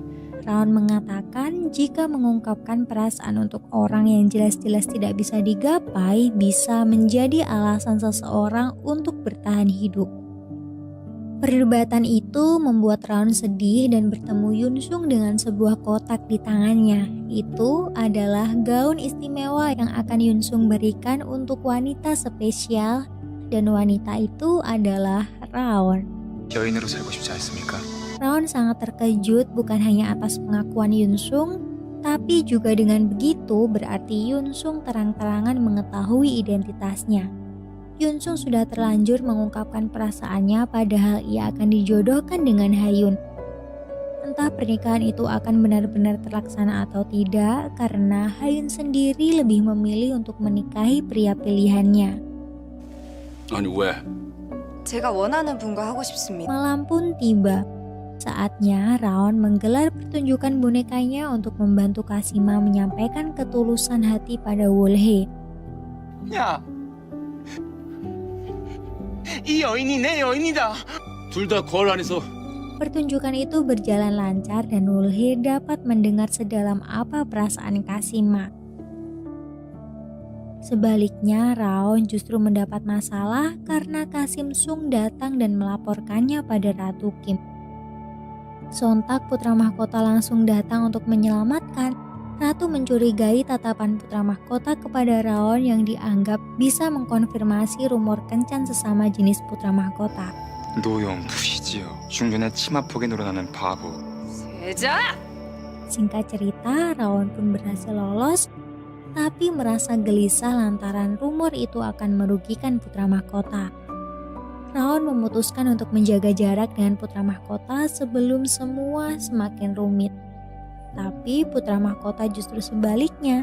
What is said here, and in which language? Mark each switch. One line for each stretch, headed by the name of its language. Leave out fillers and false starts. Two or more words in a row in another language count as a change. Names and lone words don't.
Indonesian: Raon mengatakan jika mengungkapkan perasaan untuk orang yang jelas-jelas tidak bisa digapai bisa menjadi alasan seseorang untuk bertahan hidup. Perdebatan itu membuat Raon sedih dan bertemu Yunsung dengan sebuah kotak di tangannya. Itu adalah gaun istimewa yang akan Yunsung berikan untuk wanita spesial, dan wanita itu adalah Raon.
Korean: 여인으로 살고 싶지 않습니까?
Indonesian: Raon sangat terkejut bukan hanya atas pengakuan Yunsung, tapi juga dengan begitu berarti Yunsung terang-terangan mengetahui identitasnya. Yunsung sudah terlanjur mengungkapkan perasaannya padahal ia akan dijodohkan dengan Ha-yun. Entah pernikahan itu akan benar-benar terlaksana atau tidak karena Ha-yun sendiri lebih memilih untuk menikahi pria pilihannya.
Korean: 아니 왜? 제가 원하는 분과 하고 싶습니다.
Indonesian: Malam pun tiba. Saatnya Raon menggelar pertunjukan bonekanya untuk membantu Kasima menyampaikan ketulusan hati pada Wol-hye.
Korean: 야, 이 여인이 내 여인이다. 둘 다 거울 안에서
Indonesian: Pertunjukan itu berjalan lancar dan Wol-hye dapat mendengar sedalam apa perasaan Kasima. Sebaliknya, Raon justru mendapat masalah karena Kasim Sung datang dan melaporkannya pada Ratu Kim. Sontak putra mahkota langsung datang untuk menyelamatkan. Ratu mencurigai tatapan putra mahkota kepada Raon yang dianggap bisa mengkonfirmasi rumor kencan sesama jenis putra mahkota.
Korean: 노영 부시지요. 중년의 치마 폭에 늘어나는 바보. 세자!
Indonesian: Singkat cerita, Raon pun berhasil lolos, tapi merasa gelisah lantaran rumor itu akan merugikan putra mahkota. Raon memutuskan untuk menjaga jarak dengan putra mahkota sebelum semua semakin rumit. Tapi putra mahkota justru sebaliknya.